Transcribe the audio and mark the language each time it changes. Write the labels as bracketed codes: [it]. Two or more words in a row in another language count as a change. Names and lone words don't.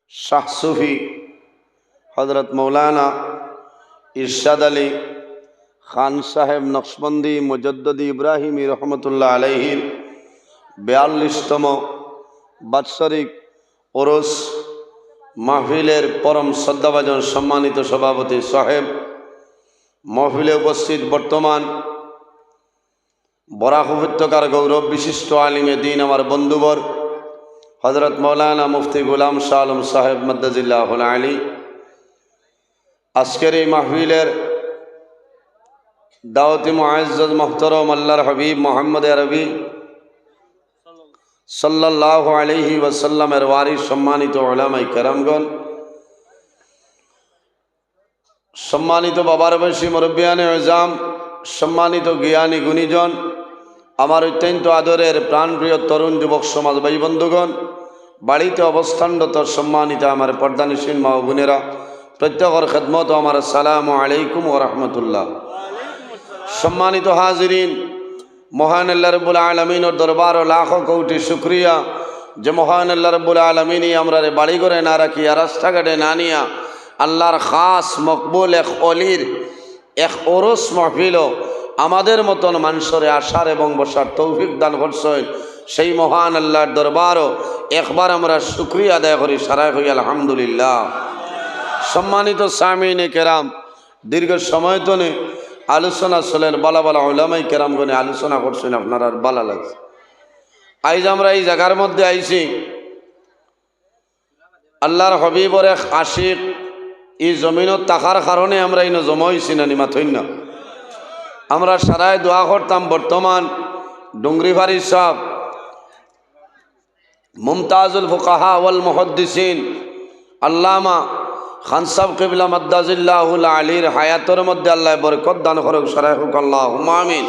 [bn] শাহ সুফি হযরত মাওলানা ইরশাদ আলী খান সাহেব নকশবন্দী মুজাদ্দেদী ইব্রাহিমী [ar] رحمة الله عليه [bn] ৪২তম বাৎসরিক উরুস মাহফিলের পরম শ্রদ্ধাভাজন সম্মানিত সভাপতি সাহেব মাহফিলে উপস্থিত বর্তমান বরাক উপত্যকার গৌরব বিশিষ্ট আলেমে দ্বীন আমার বন্ধুবর হযরত মাওলানা মুফতি গোলাম শাহ আলম সাহেব মাদ্দাজিল্লুহুল আলী আজকের এই মাহফিলের দাওয়াতী মুয়াজ্জাজ মোহতারাম আল্লাহর হাবীব মোহাম্মদ আরবী [ar] صلى الله عليه وسلم [bn] ওয়ারিস সম্মানিত উলামায়ে কেরামগণ সম্মানিত বাবার বয়সী মুরব্বিয়ানে ইজাম সম্মানিত জ্ঞানী গুণীজন আমার অত্যন্ত আদরের প্রাণপ্রিয় তরুণ যুবক সমাজ ভাই বন্ধুগণ বাড়িতে অবস্থানরত সম্মানিত আমার পর্দানশীন মা বোনেরা প্রত্যেকের খেদমত আমার [ar] السلام عليكم ورحمة الله. [bn] সম্মানিত হাজিরীন মহান আল্লাহ [ar] رب العالمين [bn] দরবার লাখো কোটি শুকরিয়া যে মহান আল্লাহ [ar] رب العالمين [bn] আমরারে বাড়ি ঘরে না রাখিয়া রাস্তাঘাটে না নিয়া আল্লাহর খাস মকবুল এক অলির এক উরুস মাহফিল আমাদের মতন মানুষের আসার এবং বসার তৌফিক দান করছেন সেই মহান আল্লাহর দরবার একবার আমরা শুকরিয়া আদায় করি সারা হই আলহামদুলিল্লাহ। সম্মানিত সামিনে কেরাম দীর্ঘ সময় ধরে আলোচনা চলেন বালা বালা উলামায়ে কেরামগণে আলোচনা করছেন আপনারা বালা লাগছে। [syl] आज आमरा এই জায়গার মধ্যে আইছি আল্লাহর হবিবর এক আশিক এই জমিনত থাকার কারণে আমরা ইনো জমা হইছি না নিমা থইন না আমরা সারায় দোয়া করতাম বর্তমান ডুংরিবাড়ি সাহেব মুমতাজুল ফুকাহা ওয়াল মুহাদ্দিসিন আল্লামা খান সাহেব কিবলা মাদ্দাজিল্লাহুল আলীর হায়াতের মধ্যে আল্লাহ বরকত দান করুক সারায় হোক [ar] اللهم آمين.